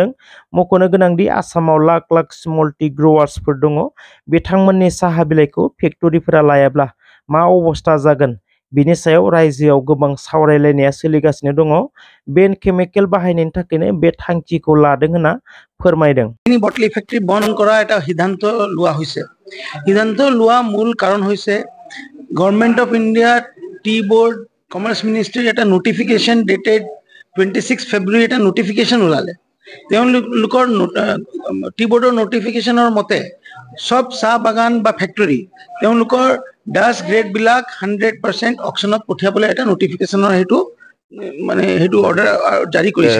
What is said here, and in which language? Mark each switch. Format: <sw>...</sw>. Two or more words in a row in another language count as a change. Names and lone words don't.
<brx>मख'नो गोनांदि आसामाव लाख लाख</brx> <en>small tea growers</en> <brx>दङ। बिथांमोननि साहा बिलाइखौ फेक्टरिफोरा लायाब्ला मा अबस्था जागोन बिनि सायाव रायजोआव गोबां सावरायलायनाया सोलिगासिनो दङ। बेन केमिकेल बाहायनायनि थाखायनो बे थांखिखौ लादों होनना फोरमायदों।</brx> <en>bought-leaf factory</en> <as>बंद কৰা এটা সিদ্ধান্ত লোৱা হৈছে। সিদ্ধান্ত লোৱা মূল কাৰণ হৈছে গভৰ্নমেন্ট অফ ইণ্ডিয়া টি বোৰ্ড কমাৰ্চ মিনিষ্ট্ৰীৰ এটা নটিফিকেশ্যন</as> <en>dated 26 February</en> <as>এটা নটিফিকেশ্যন ওলালে। তেওঁলোকৰ টি বোৰ্ডৰ নটিফিকেশ্যনৰ মতে সব চাহ বাগান বা ফেক্টৰী তেওঁলোকৰ</as> <en>dust grade</en> <as>100% অকশ্যনত পঠিয়াবলৈ এটা নটিফিকেশ্যনৰ হেতু মানে হেতু অৰ্ডাৰ জাৰি কৰিছে।</as>